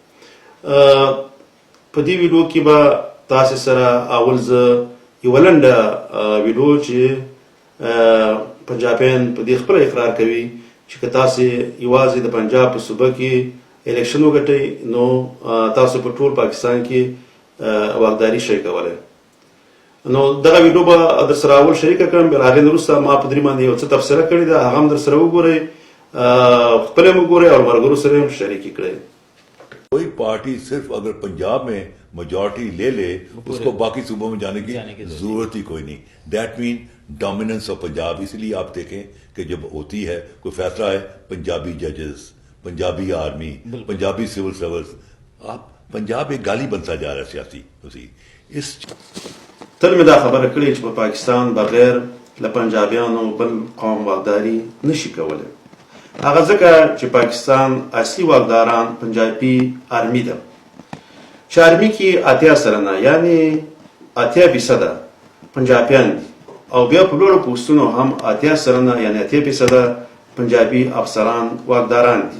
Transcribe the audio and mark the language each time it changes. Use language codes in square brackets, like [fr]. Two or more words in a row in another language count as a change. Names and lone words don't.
[ps] په دې ویډیو کې به تاسې سره اول زه یوه لنډه ویډیو چې پنجابیان په دې خپله اقرار کوي چې که تاسې یوازې د پنجاب په صوبه کې الیکشن وګټئ نو تاسو په ټول پاکستان کې واکداري شئ کولی. نو دغه ویډیو به در سره اول شریکه کړم، بیا هغې نه وروسته ما په دې باندې یو څه تبصره کړې ده، هغه هم در سره وګورئ، خپل هم وګورئ او ملګرو سره هم شریکې کړئ. [ur] کوئی پارٹی صرف اگر پنجاب میں میجارٹی لے لے اس کو باقی صوبوں میں جانے کی ضرورت ہی کوئی نہیں. [en] That mean dominance of Punjab. [ur] اس لیے آپ دیکھیں کہ جب ہوتی ہے کوئی فیصلہ ہے، پنجابی ججز، پنجابی آرمی، پنجابی [en] civil service, [ur] آپ پنجاب ایک گالی بنتا جا رہا ہے سیاسی اسی اس [ps] تل مې دا خبره کړې چې په پاکستان بغیر له پنجابیانو بل قوم واکداري نشي کولی. هغه ځکه چې پاکستان اصلي واکداران پنجابي آرمي ده چې آرمي کې 80 سلنه یعنی 80% پنجابیان دي او بیا په لوړو پوستونو هم 80 سلنه یعنی 80% پنجابي افسران واکداران دي.